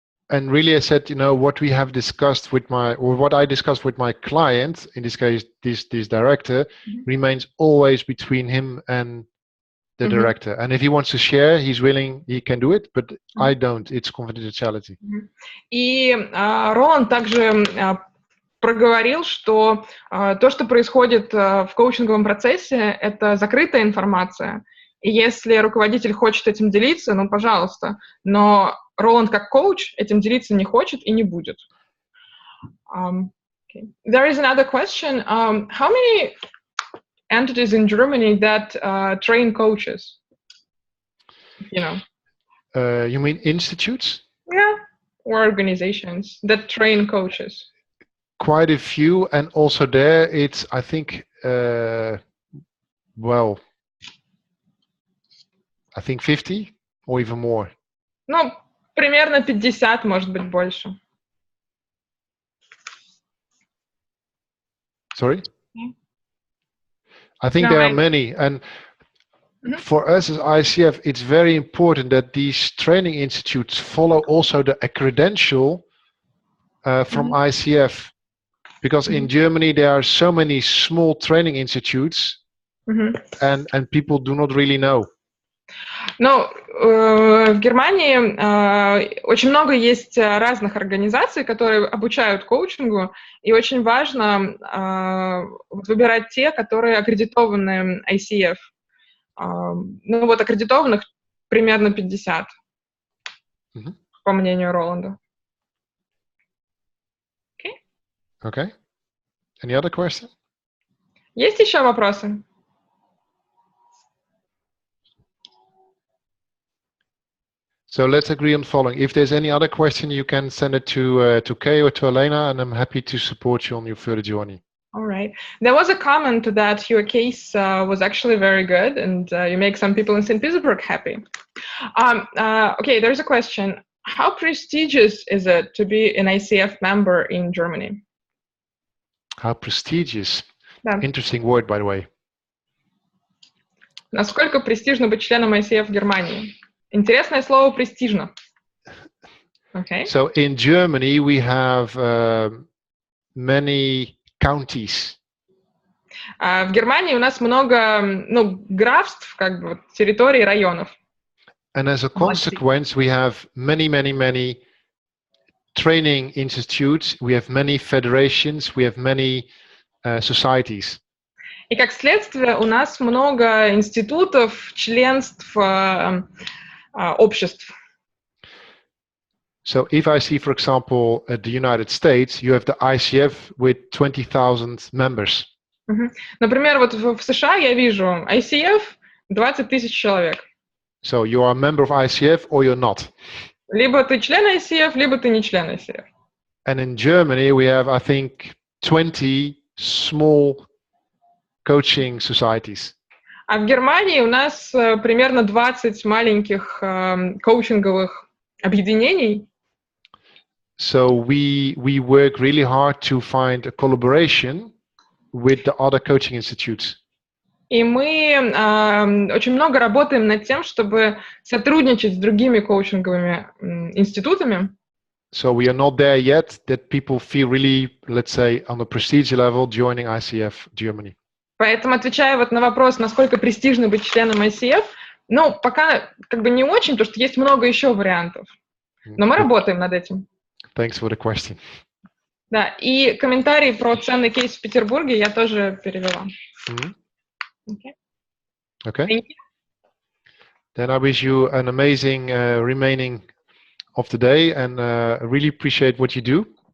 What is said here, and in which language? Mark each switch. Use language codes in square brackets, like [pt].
[en] And really, I said, you know, what we have discussed with what I discussed with my client, in this case, this director, remains always between him and the director. And if he wants to share, he's willing, he can do it, but I don't. It's confidentiality. [ru] И Роланд также проговорил, что то, что происходит в коучинговом процессе, это закрытая информация. И если руководитель хочет этим делиться, ну, пожалуйста. Но Роланд как коуч этим делиться не хочет и не будет. [en] Okay. There is another question. How many entities in Germany that train coaches? You know. You mean institutes? Yeah, or organizations that train coaches. Quite a few, and also there it's, I think, well, I think 50 or even more. [ru] Ну, примерно 50, может быть, больше. [en] Sorry? I think there are many, and for us as ICF, it's very important that these training institutes follow also the credential from ICF, because in Germany there are so many small training institutes, and people do not really know. [ru] Ну, в Германии очень много есть разных организаций, которые обучают коучингу, и очень важно выбирать те, которые аккредитованы ICF. Ну вот аккредитованных примерно 50, по мнению Роланда. [en] Okay. Any other question? [ru] Есть еще вопросы? [en] So let's agree on following. If there's any other question, you can send it to Kay or to Elena, and I'm happy to support you on your further journey. All right. There was a comment that your case was actually very good, and you make some people in St. Petersburg happy. Okay, there's a question. How prestigious is it to be an ICF member in Germany? How prestigious. [ru] Да. [en] Interesting word, by the way. [ru] Насколько престижно быть членом ICF в Германии? Интересное слово «престижно». [en] Okay. So in Germany, we have many counties. [ru] В Германии у нас много, графств, как бы, территорий, районов. [en] And as a consequence, we have many training institutes, we have many federations, we have many societies. [ru] И как следствие у нас много институтов, членств, обществ. [en] So if I see, for example, at the United States, you have the ICF with 20,000 members. [ru] Например, вот в США я вижу ICF 20 тысяч человек. [en] So you are a member of ICF or you're not. [ru] Либо ты член ICF, либо ты не член ICF. [en] And in Germany, we have, I think, 20 small coaching societies. [ru] А в Германии у нас примерно 20 маленьких коучинговых объединений. [en] So we work really hard to find a collaboration with the other coaching institutes. [ru] И мы очень много работаем над тем, чтобы сотрудничать с другими коучинговыми институтами. [en] So we are not there yet that people feel really, let's say, on the prestige level joining ICF Germany. [ru] Поэтому, отвечая вот на вопрос, насколько престижно быть членом ICF, пока как бы не очень, потому что есть много еще вариантов. Но мы работаем над этим. [en] Thanks for the question. [ru] Да, и комментарий про ценный кейс в Петербурге я тоже перевела. [en] Okay. Thank you. Then I wish you an amazing remaining of the day, and really appreciate what you do.